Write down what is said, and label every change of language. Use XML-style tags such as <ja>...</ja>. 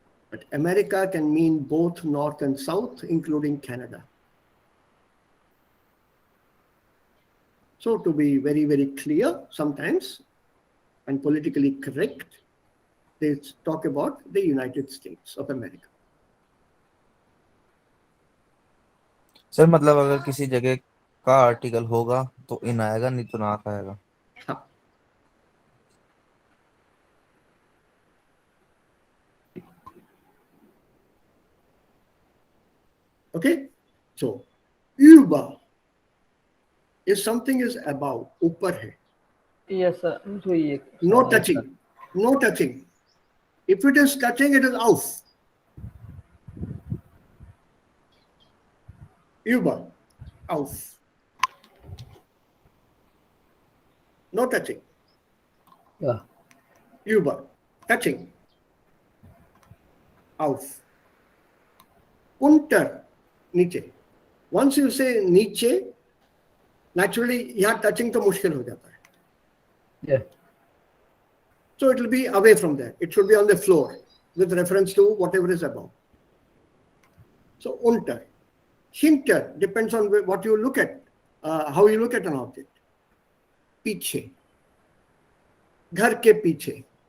<en>But America can mean both North and South, including Canada. So to be very, very clear, sometimes, and politically correct, they talk about the United States of America.</en> <hi>Sir मतलब अगर किसी जगह का article होगा तो इन आएगा, नहीं तो नाक आएगा. हाँ.</hi> <en>Okay, so über if something is above,</en> <hi>ऊपर है.</hi> <en>Yes, sir.</en> <hi>मुझे ये</hi> <en>No</en> <hi>सवाल</hi> <en>touching,</en> <hi>था.</hi> <en>no touching. If it is touching, it is auf.</en> <de>Über, auf.</de> <en>No touching. Yeah. Über, touching.</en> <de>Auf. Unter, नीचे.</de> <en>Once you say</en> <hi>नीचे, naturally यहाँ touching तो मुश्किल हो जाता है.</hi> <en>Yeah. So it will be away from there. It should be on the floor with reference to whatever is above. So unter. Hinter depends on what you look at, how you look at an object.</en> <hi>पीछे. घर के पीछे.</hi>